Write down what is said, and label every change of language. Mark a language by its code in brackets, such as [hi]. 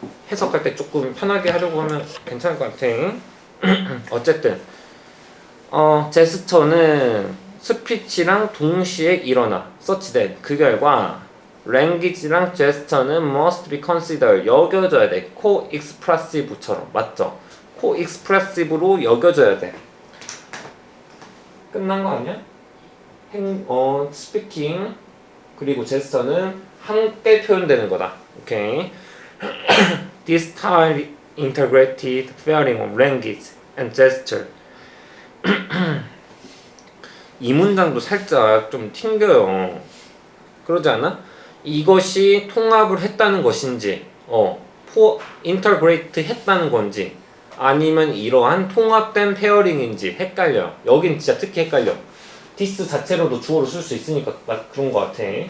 [ko] 해석할 때 조금 편하게 하려고 하면 괜찮을 것 같아. 어쨌든 제스처는 스피치랑 동시에 일어나 [en] such that [ko] 그 결과 language랑 gesture는 [en] must be considered [ko] 여겨져야 돼. co-expressive처럼 맞죠? co-expressive로 여겨져야 돼. 끝난 거 아니야? speaking 그리고 gesture는 함께 표현되는 거다. 오케이. [en] This style integrated pairing of language and gesture. [ko] 이 문장도 살짝 좀 튕겨요. 그러지 않아? 이것이 통합을 했다는 것인지, integrate 했다는 건지, 아니면 이러한 통합된 페어링인지 헷갈려. 여긴 진짜 특히 헷갈려. this 자체로도 주어로 쓸 수 있으니까 그런 것 같아.